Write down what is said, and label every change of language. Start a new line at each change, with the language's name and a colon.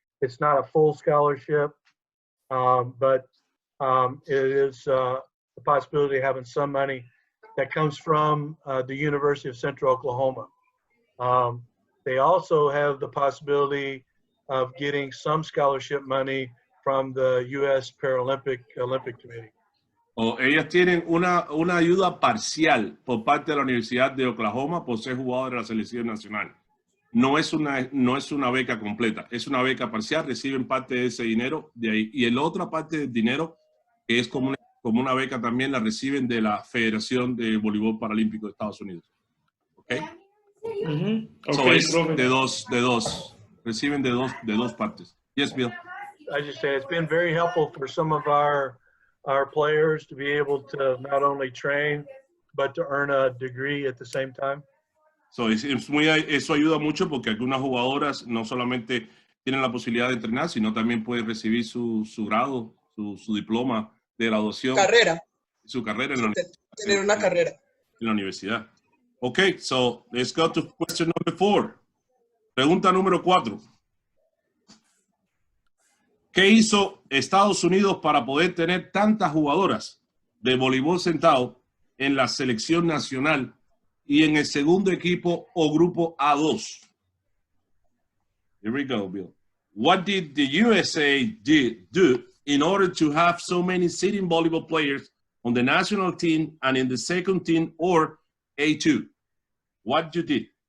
English: It's not a full scholarship, but it is the possibility of having some money that comes from the University of Central Oklahoma. They also have the possibility of getting some scholarship money from the U.S. Olympic Committee.
Spanish: O ellas tienen una ayuda parcial por parte de la Universidad de Oklahoma por ser jugador de la selección nacional. No es una beca completa, es una beca parcial, reciben parte de ese dinero de ahí. Y la otra parte del dinero, que es como una beca también, la reciben de la Federación de Voleibol Paralímpico de Estados Unidos. ¿Ok? So es de dos. Reciben de dos partes.
English: Yes, Bill. I just say it's been very helpful for some of our players to be able to not only train, but to earn a degree at the same time.
Spanish: So, eso ayuda mucho porque algunas jugadoras no solamente tienen la posibilidad de entrenar, sino también pueden recibir su grado, su diploma de graduación. Su carrera en la universidad. Tener una carrera. En la universidad.
English: Okay, so let's go to question number 4.
Spanish: Pregunta número 4. ¿Qué hizo Estados Unidos para poder tener tantas jugadoras de voleibol sentado en la selección nacional y en el segundo equipo o grupo A2?
English: Here we go, Bill. What did the USA do in order to have so many sitting volleyball players on the national team and in the second team or A2? What you did?